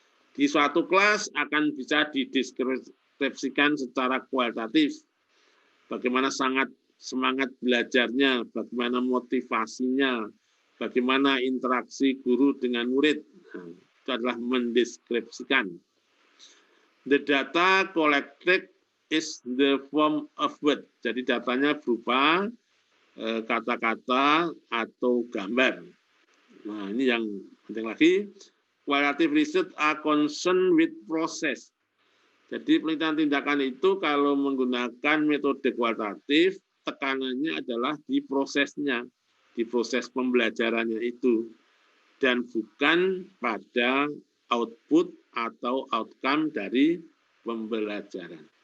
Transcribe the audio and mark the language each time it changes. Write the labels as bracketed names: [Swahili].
[Indonesian] Di suatu kelas akan bisa dideskripsikan secara kualitatif. Bagaimana semangat belajarnya, bagaimana motivasinya, bagaimana interaksi guru dengan murid. Nah, itu adalah mendeskripsikan. [English] The data collected is the form of word. [Indonesian] Jadi datanya berupa kata-kata atau gambar. Nah ini yang penting lagi. [English] qualitative research are concerned with process. [Indonesian] Jadi penelitian tindakan itu kalau menggunakan metode kualitatif, tekanannya adalah di prosesnya, di proses pembelajarannya itu, dan bukan pada output atau outcome dari pembelajaran.